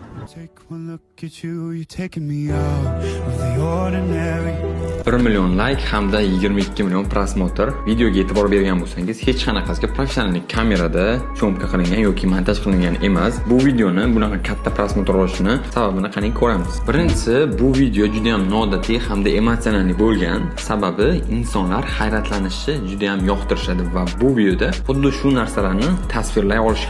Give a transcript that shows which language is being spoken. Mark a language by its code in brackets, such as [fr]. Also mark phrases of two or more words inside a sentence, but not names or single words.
[en] Take one look at you, you're taking me out of the ordinary. [uz] 1 million like hamda 22 million prosmotr. Videoga e'tibor bergan bo'lsangiz, hech qanaqasiga professional kamerada syomka qilingan yoki montaj qilingan emas. Bu videoni bunaqa katta prosmotr olishini sababini qani ko'ramiz. Birinchisi, bu video juda ham noodatiy hamda emotsional bo'lgan. Sababi insonlar hayratlanishi juda ham yoqtirishadi va bu videoda xuddi shu narsalarni tasvirlay olishgan.